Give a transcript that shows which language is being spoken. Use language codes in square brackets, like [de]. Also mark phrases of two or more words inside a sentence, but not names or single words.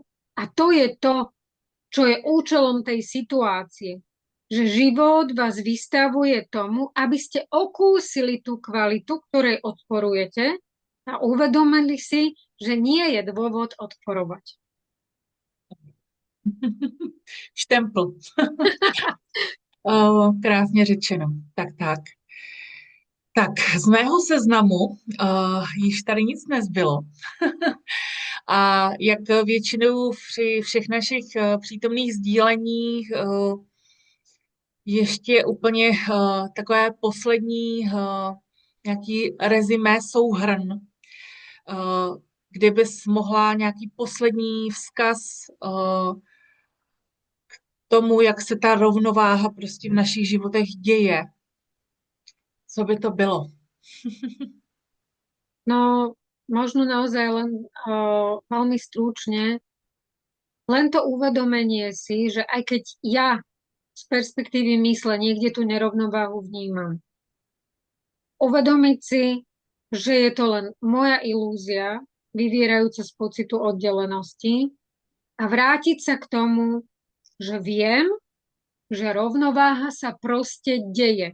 [sk] A to je to, čo je účelom tej situácie. Že život vás vystavuje tomu, aby ste okúsili tú kvalitu, ktorej odporujete a uvedomili si, že nie je dôvod odporovať. Štempl. [cs] Krásně řečeno. Tak, tak. Tak, z mého seznamu již tady nic nezbylo. A jak většinou při všech našich přítomných sdíleních ještě úplně takové poslední nějaký rezimé, souhrn, kdybys mohla nějaký poslední vzkaz k tomu, jak se ta rovnováha prostě v našich životech děje. Co by to bylo? No, [sk] možno naozaj len veľmi stručne, len to uvedomenie si, že aj keď ja z perspektívy mysle niekde tú nerovnováhu vnímam, uvedomiť si, že je to len moja ilúzia, vyvierajúca z pocitu oddelenosti a vrátiť sa k tomu, že viem, že rovnováha sa proste deje.